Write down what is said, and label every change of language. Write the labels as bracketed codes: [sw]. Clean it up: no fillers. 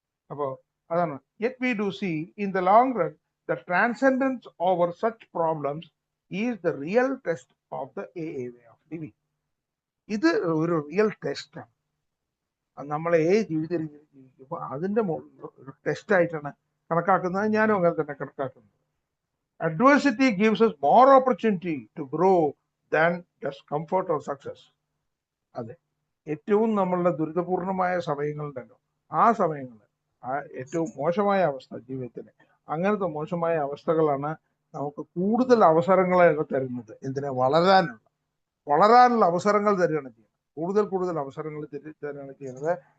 [ml] അപ്പോ അതാണ് [en] yet we do see in the long run the transcendence over such problems is the real test of the AA way of living. [ml] ഇത് ഒരു real ടെസ്റ്റാണ്. നമ്മളെ ജീവിത രീതി ജീവിക്കുമ്പോൾ അതിന്റെ ഒരു ടെസ്റ്റ് ആയിട്ടാണ് കണക്കാക്കുന്നത്. ഞാനും അങ്ങനെ തന്നെ കണക്കാക്കുന്നത്. [en] Adversity gives us more opportunity to grow than just comfort or success. [ml] അതെ, ഏറ്റവും നമ്മളുടെ ദുരിതപൂർണമായ സമയങ്ങളുണ്ടല്ലോ, ആ സമയങ്ങളിൽ ഏറ്റവും മോശമായ അവസ്ഥ ജീവിതത്തിന്, അങ്ങനത്തെ മോശമായ അവസ്ഥകളാണ് നമുക്ക് കൂടുതൽ അവസരങ്ങളെ തരുന്നത്. എന്തിനാ? വളരാനുള്ള അവസരങ്ങൾ തരികയാണ് ചെയ്യുന്നത്. കൂടുതൽ അവസരങ്ങൾ തരികയാണ് ചെയ്യുന്നത്.